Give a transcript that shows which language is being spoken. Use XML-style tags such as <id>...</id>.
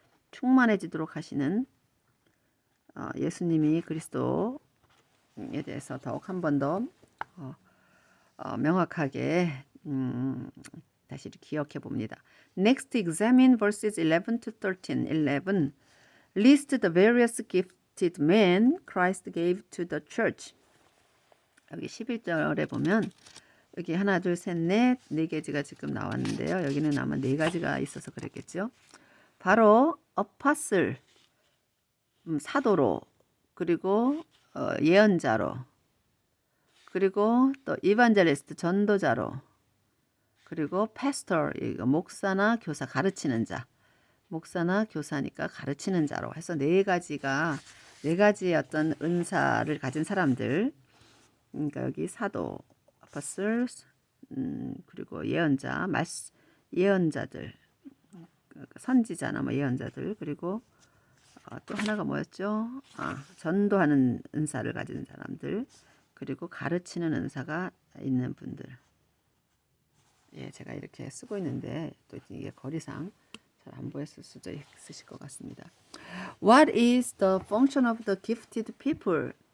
<ko>충만해지도록 하시는 예수님이 그리스도에 대해서 더욱 한 번 더 명확하게 다시 기억해 봅니다.</ko> <en>Next, examine verses 11 to 13. 11. List the various gifted men Christ gave to the church.</en> <ko>여기 11절에 보면 여기 하나, 둘, 셋, 넷, 네 가지가 지금 나왔는데요. 여기는 아마 네 가지가 있어서 그랬겠죠. 바로 apostle, 사도로, 그리고 예언자로, 그리고 또 evangelist, 전도자로, 그리고 pastor, 목사나 교사, 가르치는 자, 목사나 교사니까 가르치는 자로 해서 네 가지의 어떤 은사를 가진 사람들. 그러니까 여기 사도, apostles, 그리고 예언자, 예언자들, 선지자나 뭐 예언자들, 그리고 또 하나가 뭐였죠? 전도하는 은사를 가진 사람들, 그리고 가르치는 은사가 있는 분들. 예, 제가 이렇게 쓰고 있는데 또 이게 거리상 잘 안 보였을 수도 있으실 것 같습니다.</ko> <en>What is the function of the gifted people?</en>